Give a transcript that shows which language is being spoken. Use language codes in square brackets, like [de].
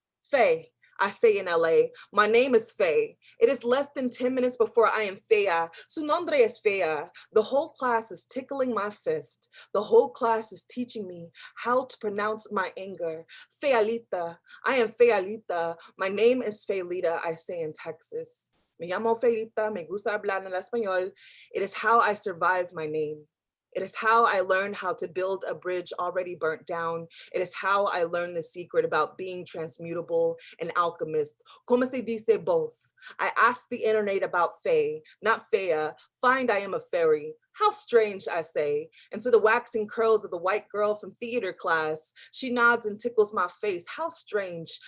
[en] Faye. I say in LA, my name is Faye. It is less than 10 minutes before I am Fea. [es] Su nombre es Fea. [en] The whole class is tickling my fist. The whole class is teaching me how to pronounce my anger. Fealita. I am Fealita. My name is Fealita, I say in Texas. [es] Me llamo Fealita, me gusta hablar en español. [en] It is how I survived my name. It is how I learned how to build a bridge already burnt down. It is how I learned the secret about being transmutable and alchemist. [es] Como se dice [en] both? I asked the internet about Faye, not Fea. Find I am a fairy. How strange, I say. And to the waxing curls of the white girl from theater class, she nods and tickles my face. How strange.